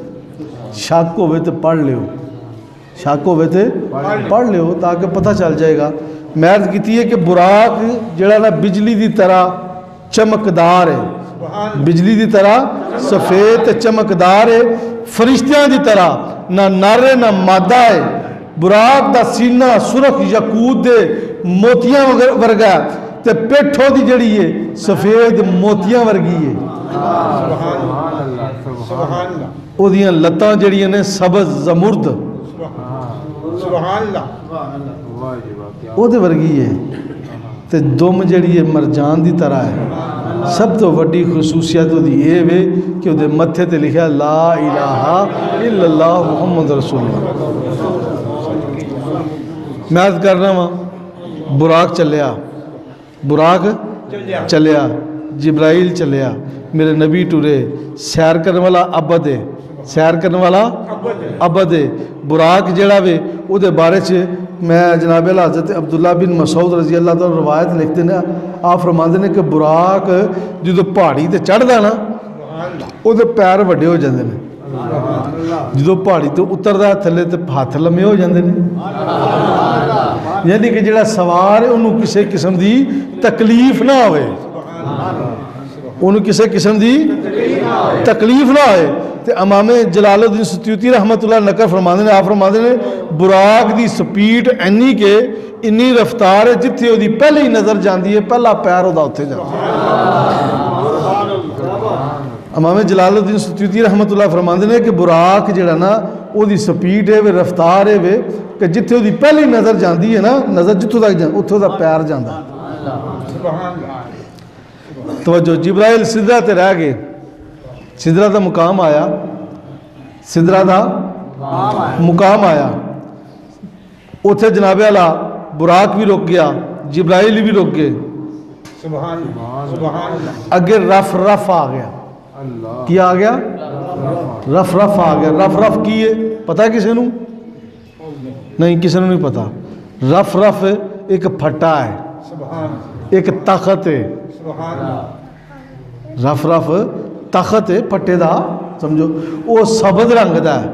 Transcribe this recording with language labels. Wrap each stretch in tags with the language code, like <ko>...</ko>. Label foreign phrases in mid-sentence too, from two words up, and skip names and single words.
<pa>شک ہوئے تو پڑھ لیو شک ہوئے تو پڑھ لیو تاکہ پتہ چل جائے گا. میں عرض کیتی ہے کہ براق جڑا نا بجلی دی طرح چمکدار ہے بجلی دی طرح سفید چمکدار ہے فرشتیاں دی طرح نہ نارے نہ مادہ ہے. براق دا سینہ سرخ یاقوت دے موتیاں ورگا تے پیٹھوں دی جڑی ہے سفید موتیاں ورگی ہے. او دیاں لتاں جڑیاں نے سبز زمرد او دے ورگی ہے تے دم جڑی ہے مرجان دی طرح ہے. سب تو وڈی خصوصیت دی یہ وے کہ وہ متھے تے لکھا</pa> <ar>لا الہ الا اللہ محمد رسول اللہ.</ar> <pa>میں عرض کرنا وا براق چلیا جبرائیل چلیا میرے نبی ٹورے سیر کرنے والا عبد ہے سیر کرنے والا عبد ہے. براق جڑا وے او دے بارے چ میں جناب حضرت عبداللہ بن مسعود رضی اللہ تعالی روایت لکھتے ہیں. آپ فرماندے نے کہ براق جدو پہاڑی تے چڑھدا نا او دے پیر وڈے ہو جاندے نے جدو پہاڑی تے اتردا تھلے تے ہاتھ لمے ہو جاندے نے. یعنی کہ جڑا سوار ہے انہوں کسی قسم دی تکلیف نہ ہوئے انہوں کسی قسم دی تکلیف نہ ہوئے. تے امام جلال الدین سیوطی رحمت اللہ نقل فرماندے نے آپ فرماندے نے براق دی سپیڈ اینی کہ انی رفتار ہے جتھے دی پہلے ہی نظر جاندی ہے پہلا پیر ہودا اتھے جاندی ہے. امام جلال الدین سیوطی رحمت اللہ فرماندے نے کہ براق جڑا نا او دی سپیڈ ہے وہ رفتار ہے وہ کہ جتھے دی پہلی نظر جاندی ہے نا نظر جتھوں تک جاندی اتھوں دا پیر جاندا. توجہ جبرائیل سدرہ تے رہ گئے سدرہ دا مقام آیا سدرہ دا مقام آیا اتھے جناب اعلیٰ براق بھی رک گیا جبرائیل بھی رک گئے. اگے رف رف آ گیا کیا آ گیا رف رف آ گیا. رف رف کی ہے پتہ ہے کسی نو نہیں کسی نو نہیں پتا. رف رف ایک پھٹا ہے ایک تخت ہے رف رف تخت ہے پھٹے دا سمجھو وہ سبز رنگ دا ہے.</pa>